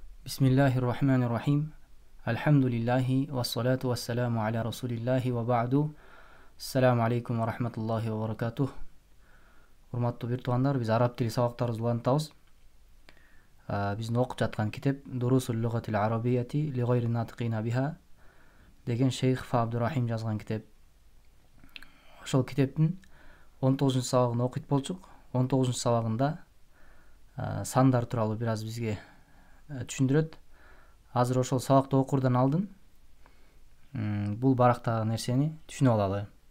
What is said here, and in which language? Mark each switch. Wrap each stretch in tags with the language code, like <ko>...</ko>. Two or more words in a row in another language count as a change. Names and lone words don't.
<ar>بسم الله الرحمن الرحيم. الحمد لله والصلاة والسلام على رسول الله وبعد. السلام عليكم ورحمة الله وبركاته.</ar> <ky>Урматтуу бир туугандар, биз араб тили сабактарыбызды улантабыз. Биздин окуп жаткан китеп Дурусул лугатил арабияти ли гайри натиқина биха деген шейх Фа Абдурахим жазган китеп. Ошол китептин 19 сабагын окуйт болчук. 19 сабагында сандар тууралуу бир аз бизге түшүндүрөт. Азыр ошол сабакты окурдан алдын бул барактагы нерсени түшүнүп алалы.</ky>